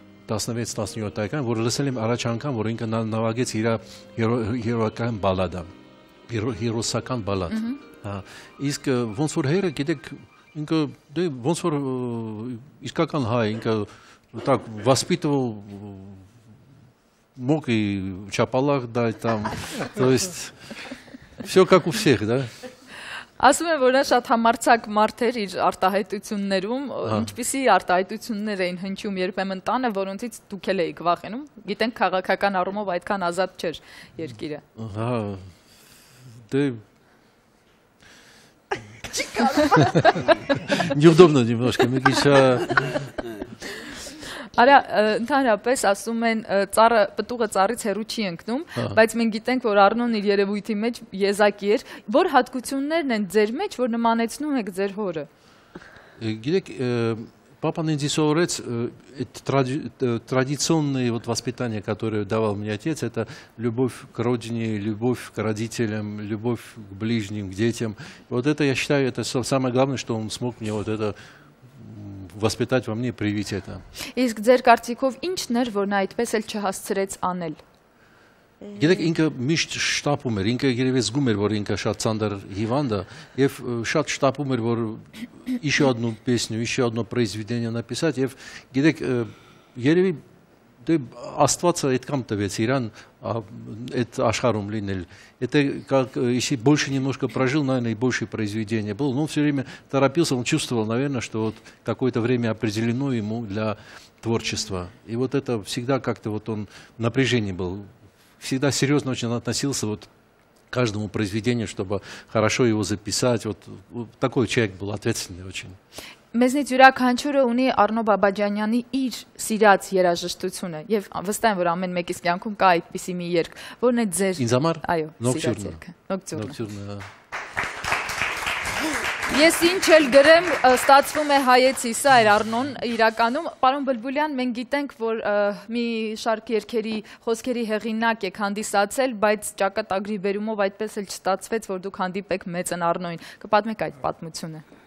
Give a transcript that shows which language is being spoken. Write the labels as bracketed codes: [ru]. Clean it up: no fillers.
[hy] 16-17 տարեկան, որ լսել եմ առաջ անգամ, որ ինքը նվագեց իր հերոական բալադը, հերոսական բալադ։ Իսկ ոնց որ հայրը, գիտեք, ինքը ոնց որ իսկական հայ, ինքը [ru] так воспитывал мог и в чапалах дать там, то есть все как у всех, да? [hy] Ասում եմ, որ նա շատ համարձակ մարդ էր իր արտահայտություններում, ինչպիսի արտահայտություններ էին հնչում երբեմն տանը, որոնցից դուք էլ էիք վախենում, գիտենք քաղաքական առումով այդքան ազատ չէր երկիրը։ [ru] Դե Неудобно немножко, мы [hy] Արա, ընդհանրապես ասում են պտուղը ծառից հեռու չի ընկնում, բայց մենք գիտենք, որ Արնոն իր երևույթի մեջ եզակի էր, որ հատկություններն են ձեր մեջ, որ նմանեցնում եք ձեր հորը։ Գիտեք, [ru] Папа Нендисовец, традиционное вот воспитание, которое давал мне отец, это любовь к родине, любовь к родителям, любовь к ближним, к детям. Вот это, я считаю, это самое главное, что он смог мне вот это воспитать во мне, привить это. [hy] Իսկ ձեր կարծիքով ինչն էր, որ նա այդպես էլ չհասցրեց անել։ Գիտեք, ինքը միշտ շտապում էր, ինքը երևի զգում էր, որ ինքը շատ ծանր հիվանդ է, եւ շատ շտապում էր, որ [ru] еще одну песню, еще одно произведение написать, [hy] եւ գիտեք, երևի դե Աստվածը այդքան տվեց իրան այդ աշխարհում լինել։ [ru] Это как если больше немножко прожил, наверное, и больше произведения было, но он все время торопился, он чувствовал, наверное, что вот какое-то время определено ему для творчества. И вот это всегда как-то вот он в напряжении был. Всегда серьезно очень относился вот к каждому произведению, чтобы хорошо его записать. Вот такой человек был, ответственный очень. [hy] Մեզնից յուրաքանչյուրը ունի Առնո Բաբաջանյանի իր սիրած երաժշտությունը եւ վստահ եմ որ ամեն մեկիս կյանքում կա այդպիսի մի երգ, որն է ձեր Ինձ համար այո, սիրած Նոկտյուրնը։ երգը, Նոկտյուրնը։ Նոկտյուրնը։ Ես ինչ էլ գրեմ, ստացվում է հայեցի, սա էր Առնոն իրականում։ Պարոն Բլբուլյան, մենք գիտենք, որ մի շարք երգերի խոսքերի հեղինակ եք հանդիսացել, բայց ճակատագրի բերումով այդպես էլ չստացվեց, որ դուք հանդիպեք մեծն Առնոյին։ Կպատմեք այդ պատմությունը։